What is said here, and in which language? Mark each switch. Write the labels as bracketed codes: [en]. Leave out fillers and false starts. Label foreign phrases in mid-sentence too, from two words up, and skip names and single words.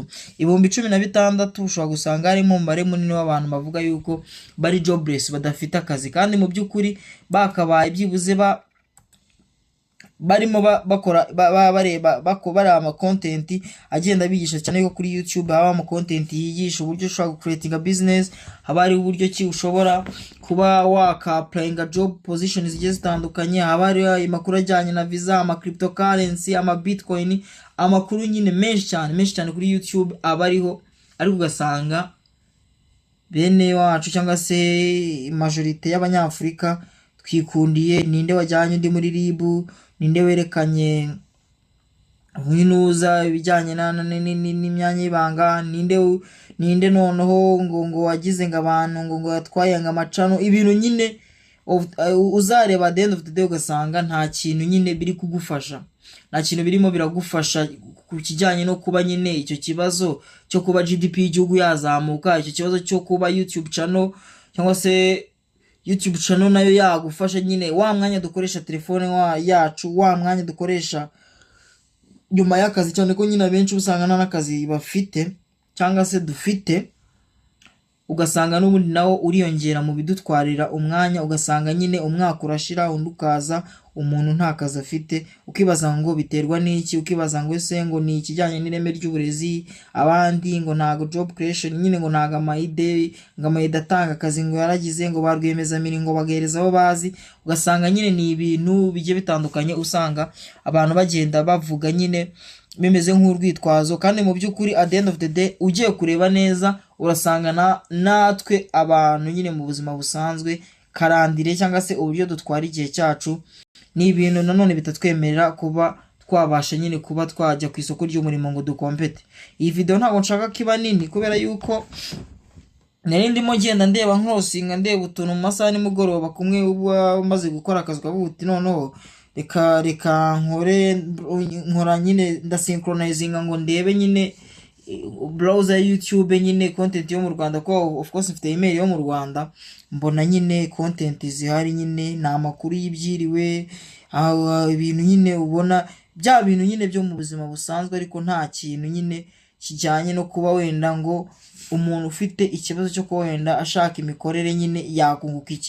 [rw] 16,000 ushobora gusanga harimo umubare munini w'abantu bavuga yuko bari jobless badafite akazi, kandi mu by'ukuri bakabaye byibuze barimo bakora bareba ama content agenda bigisha cyane ko kuri YouTube haba ama content yigisha uburyo ushobora [en] creating a business, [rw] haba ari uburyo ki ushobora kuba waka [en] applying a job positions [rw] zigiye zitandukanye, haba ari amakuru ajyanye na visa, ama cryptocurrency, ama bitcoin, amakuru nyine menshi cyane kuri YouTube abariho. ariko ugasanga bene wacu cyangwa se majorite y'abanyafrika twikundiye ninde wajyanye undi muri RIB, ninde werekanye winuza ibijyanye n'imyanya y'ibanga, ninde noneho ngo wagize ngo abantu ngo yatwaye ngo amacano, ibintu nyine uzareba [en] at the end of the day [rw] ugasanga nta kintu nyine biri kugufasha, nta kintu birimo biragufasha ku kijyanye no kuba nyine icyo kibazo cyo kuba GDP y'igihugu yazamuka, icyo kibazo cyo kuba YouTube channel cyangwa se YouTube channel nayo yagufasha nyine wa mwanya dukoresha telefone yacu, wa mwanya dukoresha nyuma y'akazi, cyane ko nyine benshi usanga nta nakazi bafite cyangwa se dufite, ugasanga n'ubundi nawo uriyongera mu bidutwarira umwanya, ugasanga nyine umwaka urashira undi ukaza umuntu nta kazi afite, ukibaza ngo biterwa n'iki, ukibaza ngo ese ngo ni ikijyanye n'ireme ry'uburezi, abandi ngo ntago [en] job creation [rw] nyine ngo ntago amayide atanga akazi ngo yaragize ngo barwemeza miringo bagereza aho bazi. Ugasanga nyine ni ibintu bigiye bitandukanye usanga abantu bagenda bavuga nyine bimeze nk'urwitwazo, kandi mu by'ukuri [en] at the end of the day [rw] ugiye kureba neza urasanga natwe abantu nyine mu buzima busanzwe karandire cyangwa se uburyo dutwara igihe cyacu ni ibintu nanone bitatwemerera kuba twabasha nyine kuba twajya ku isoko ry'umurimo ngo dukompete. Iyi video ntabwo nshaka kiba nini kubera yuko nari ndimo ngenda ndeba nkrosinga ndeba utuntu mu masaha nimugoroba kumwe umaze gukora akazi kabuti, noneho reka nkora nyine ndasynchronizinga ngo ndebe nyine browser ya YouTube nyine content yo mu Rwanda, ko [en] of course [rw] mfite email yo mu Rwanda, mbona nyine content zihari nyine na amakuru y'ibyiriwe ibintu nyine ubona bya bintu nyine byo mu buzima busanzwe, ariko nta kintu nyine kijyanye no kuba wenda ngo umuntu ufite ikibazo cyo kuba wenda ashaka imikorere nyine yakunguka iki.